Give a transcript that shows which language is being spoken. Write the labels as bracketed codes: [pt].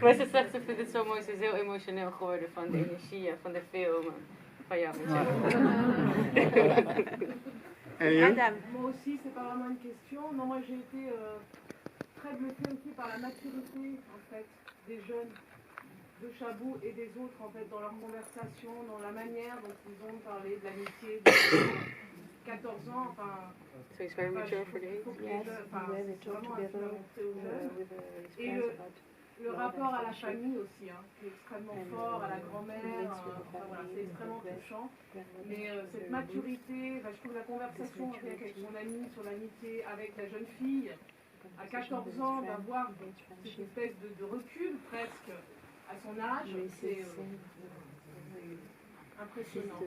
[nl] Maar ze zegt, ze vindt het zo mooi, ze is heel emotioneel geworden van de energie en van de film. Van jou, [fr] Madame. Moi aussi, c'est pas vraiment une question. Non, moi j'ai été très bluffée aussi par la maturité en fait des jeunes de Chabou et des autres en fait dans leur conversation, dans la manière dont ils ont parlé de l'amitié de 14 ans. Enfin, [en] so he's very mature for the age. Yes, we talk together with [fr] et le rapport à la famille aussi, hein, qui est extrêmement fort, à la grand-mère, enfin, voilà, c'est extrêmement touchant. Mais cette maturité, je trouve la conversation avec mon ami sur l'amitié, avec la jeune fille, à 14 ans, d'avoir cette espèce de recul presque à son âge, c'est impressionnant.